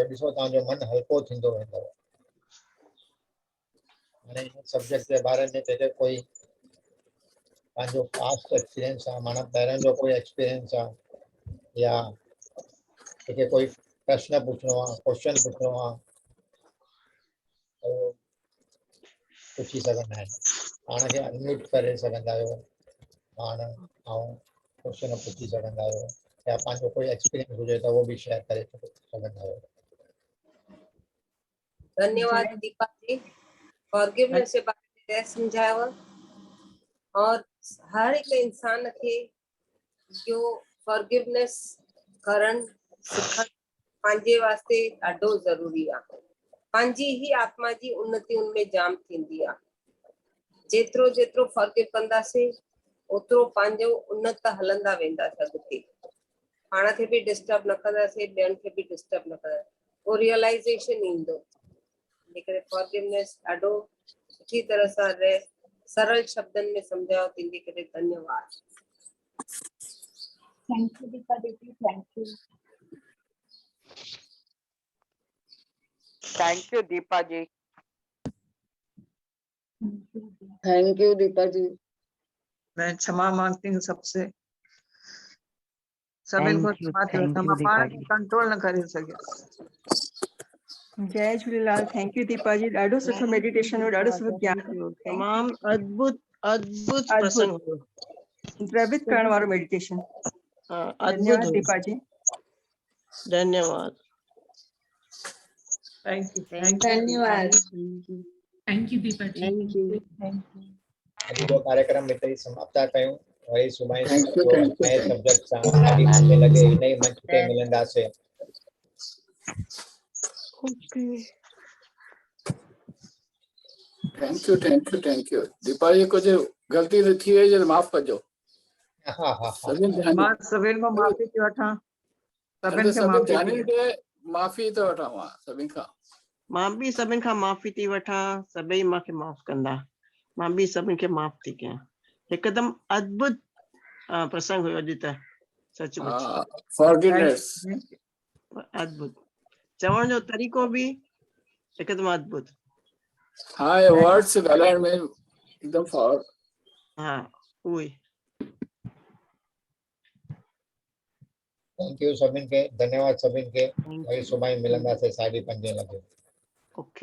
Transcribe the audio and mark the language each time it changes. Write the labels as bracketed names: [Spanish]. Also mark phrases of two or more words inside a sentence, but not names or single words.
[Sindhi] ॾिसो तव्हांजो मन हल्को थींदो वेंदव। हाणे हिन सब्जेक्ट जे बारे में जेके कोई पंहिंजो [English] past experience [Sindhi] आहे, माना पहिरियों जो कोई एक्सपीरियंस आहे या जेके कोई प्रश्न पुछिणो आहे, क्वेश्चन पुछिणो आहे त उहो पुछी सघंदा आहिनि। पाण खे अनम्यूट करे सघंदा आहियो पाण ऐं क्वेश्चन पुछी सघंदा आहियो, या पंहिंजो कोई एक्सपीरियंस हुजे त उहो बि शेयर करे सघंदा आहियो। धन्यवाद दीपा जी, फॉरगिवनेस जे बारे में समझायो। और हर एक इंसान खे जो फॉरगिवनेस करण सिखण पंहिंजे वास्ते ॾाढो ज़रूरी आहे। पंहिंजी ही आत्मा जी उन्नति उनमें जाम थींदी आहे। जेतिरो जेतिरो फॉरगिव कंदासीं ओतिरो पंहिंजो उन्नत हलंदा वेंदासीं अॻिते। पाण खे बि डिस्टर्ब न कंदासीं, ॿियनि खे बि डिस्टर्ब न कंदासीं। वो रियलाइजेशन ईंदो। जेकॾहिं फॉरगिवनेस ॾाढो सुठी तरह सां सरल शब्दनि में सम्झायो तंहिंजे करे धन्यवाद। [English] Thank you, Deepa Devi. Thank you. thank you दीपा जी। thank you दीपा जी। [Hindi] मैं क्षमा मांगती हूँ सबसे। सभी को [English] Thank you, [Sindhi] क्षमा थी [English] thank [Sindhi] वठां। [English] you, [Sindhi] मां पाण [English] Deepa [Sindhi] खे [English] ji. [Sindhi] कंट्रोल न करे सघियसि। जय झूलेलाल। [English] thank you [Sindhi] दीपा जी, ॾाढो सुठो मेडिटेशन हो, ॾाढो सुठो ज्ञान हो। तमाम अद्भुत अद्भुत अद्भुत प्रसंग हो। द्रवित करण वारो मेडिटेशन। हाँ, अद्भुत धन्यवाद हो। दीपा जी। धन्यवाद। [English] thank you. [Sindhi] धन्यवाद। [English] Thank you, Deepa ji. Thank you. [Sindhi] अॼु जो कार्यक्रम हिते ई समाप्त कयूं। वरी सुभाणे [English] Thank you, [Sindhi] जो [English] thank you. [Sindhi] नए सब्जेक्ट सां साढी 5 लॻे हिन ई मंच ते मिलंदासीं। [English] Okay. Thank you. [Sindhi] दीपा जी कुछ गलती थी वई है माफ कजो। हा हा हा मां सभिनि खां माफ़ी थी वठां। सभिनि खे सभी माफ़ी ध्यान थी के माफी तो वठा मां सभिनि खां। मां बि सभिनि खां माफ़ी थी वठां। सभई मूंखे माफ़ कंदा। मां बि सभिनि खे माफ़ थी कयां। हिकदम अद्भुत प्रसंग हुयो अॼु त सचमुच फॉरगिवनेस अद्भुत चवण जो तरीक़ो बि हिकदम अद्भुत हाँ ये वर्ड्स ॻाल्हाइण में एकदम फॉर हा उहे [English] thank you [Sindhi] सभिनि खे, धन्यवाद सभिनि खे। वरी सुभाणे मिलंदासीं 5:30 लॻे। ओके